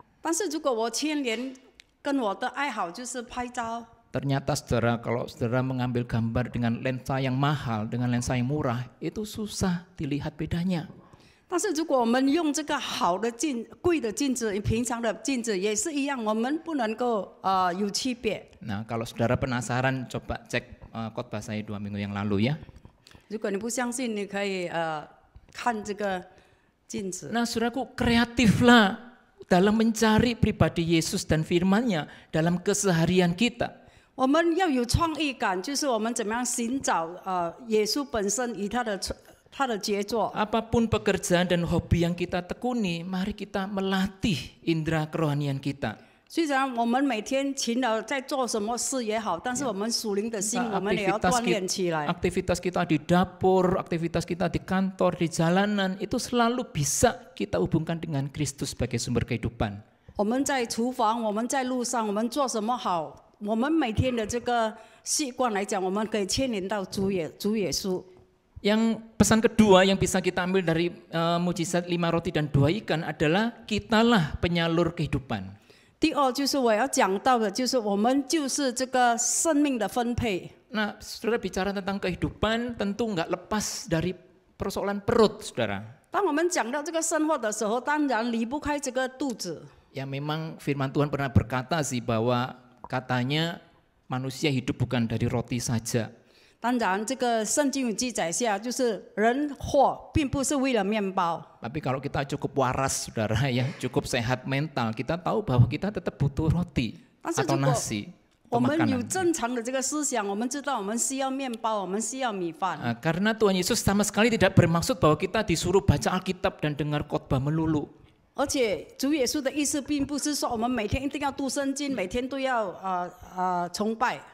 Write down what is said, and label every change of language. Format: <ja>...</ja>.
<zh>但是如果我牵连跟我的爱好就是拍照，</zh> <id>Ternyata saudara, kalau saudara mengambil gambar dengan lensa yang mahal, dengan lensa yang murah, itu susah dilihat bedanya.</id> <zh>但是如果我们用这个好的贵的镜子与平常的镜子也是一样，我们不能够有区别。</zh> <id>Nah, kalau saudara penasaran, coba cek khotbah saya 2 minggu yang lalu ya.</id> <zh>如果你不相信，你可以看这个镜子。</zh> <id>Nah, saudaraku, kreatiflah dalam mencari pribadi Yesus dan firman-Nya dalam keseharian kita.</id> <zh>我们要有创意感，就是我们怎么样寻找耶稣本身与他的杰作。</zh> <id>Apapun pekerjaan dan hobi yang kita tekuni, mari kita melatih indera kerohanian kita.</id> <zh>虽然我们每天勤劳在做什么事也好，但是我们属灵的心，我们也要锻炼起来。</zh> <id>Aktivitas kita di dapur, aktivitas kita di kantor, di jalanan, itu selalu bisa kita hubungkan dengan Kristus sebagai sumber kehidupan.</id> <zh>我们在厨房，我们在路上，我们做什么好？我们每天的这个习惯来讲，我们可以牵连到主耶稣。</zh> <id>Yang pesan kedua yang bisa kita ambil dari mujizat 5 roti dan 2 ikan adalah kitalah penyalur kehidupan.</id> <zh>第二就是我要讲到的，就是我们就是这个生命的分配。</zh> <id>Nah, saudara bicara tentang kehidupan tentu nggak lepas dari persoalan perut, saudara.</id> <zh>当我们讲到这个生活的时候，当然离不开这个肚子。</zh> <id>Ya memang firman Tuhan pernah berkata sih bahwa katanya manusia hidup bukan dari roti saja.</id> <zh>当然，这个圣经有记载下，就是人活并不是为了面包。</zh> <id>Tapi kalau kita cukup waras, saudara, ya cukup sehat mental, kita tahu bahwa kita tetap butuh roti atau nasi.</id> <zh>我们有正常的这个思想，我们知道我们需要面包，我们需要米饭。</zh> <id>Karena Tuhan Yesus sama sekali tidak bermaksud bahwa kita disuruh baca Alkitab dan dengar khotbah melulu.</id> <zh>而且主耶稣的意思并不是说我们每天一定要读圣经，每天都要崇拜。</zh>